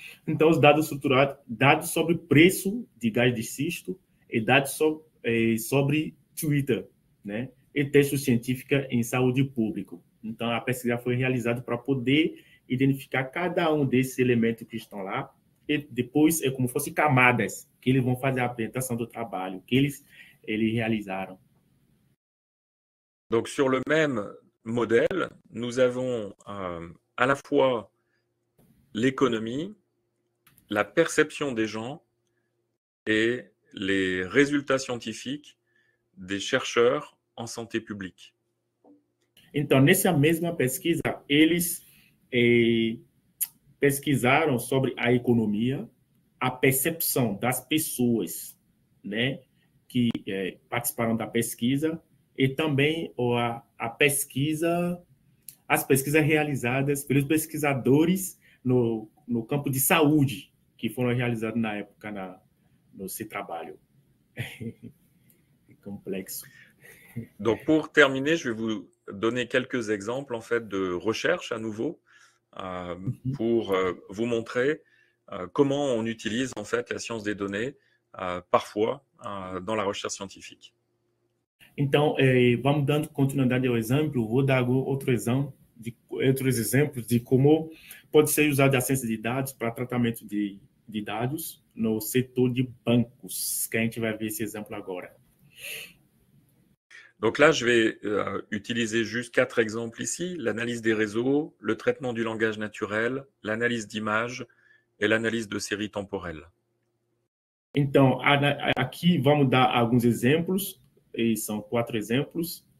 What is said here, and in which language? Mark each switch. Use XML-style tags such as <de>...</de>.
<pt>Então, os dados estruturados, dados sobre preço de gás de xisto e dados sobre Twitter, né? E textos científicos em saúde pública. Então, a pesquisa foi realizada para poder identificar cada um desses elementos que estão lá e depois é como se fossem camadas que eles vão fazer a apresentação do trabalho que eles realizaram.</pt> <fr>Donc, sur le même modèle, nous avons à la fois l'économie, la perception des gens et les résultats scientifiques des chercheurs en santé publique.</fr> <pt>Então, nessa mesma pesquisa, eles pesquisaram sobre a economia, a percepção das pessoas, né, que participaram da pesquisa e também a pesquisa, as pesquisas realizadas pelos pesquisadores no campo de saúde, que foram realizadas na época nesse trabalho.</pt> <fr>Complexe. Donc, pour terminer, je vais vous donner quelques exemples en fait de recherche à nouveau pour vous montrer comment on utilise en fait la science des données parfois dans la recherche scientifique.</fr> <pt>Então, vamos dando continuidade ao exemplo. Vou dar outros exemplos de como pode ser usada a ciência de dados para tratamento de dados no setor de bancos, que a gente vai ver esse exemplo agora.</pt> <fr>Donc là, je vais utiliser juste 4 exemples ici, l'analyse des réseaux, le traitement du langage naturel, l'analyse d'images et l'analyse de séries temporelles.</fr> <pt>Então, aqui vamos dar alguns exemplos, e são 4 exemplos.</pt>